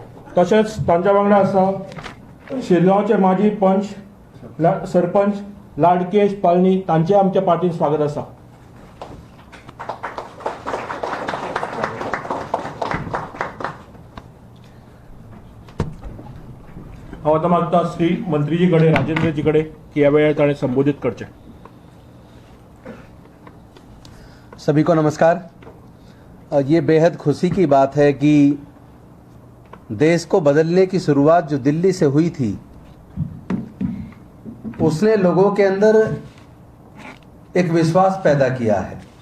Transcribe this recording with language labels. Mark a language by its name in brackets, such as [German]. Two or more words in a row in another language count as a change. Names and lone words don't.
[Konkani] तशेंच तांच्या वांगडा आसा शिरगांवचे माजी सरपंच लाडकेश पालनी, तांचे आमच्या पार्टीन स्वागत आसा. हांव आतां मागता श्री मंत्रीजी कडेन, राजेंद्रजी कडेन, की ह्या वेळार ताणें संबोधीत करचें. [Hindi] सभी को नमस्कार. ये बेहद खुशी की बात है कि देश को बदलने की शुरुआत जो दिल्ली से हुई थी, उसने लोगों के अंदर एक विश्वास पैदा किया है.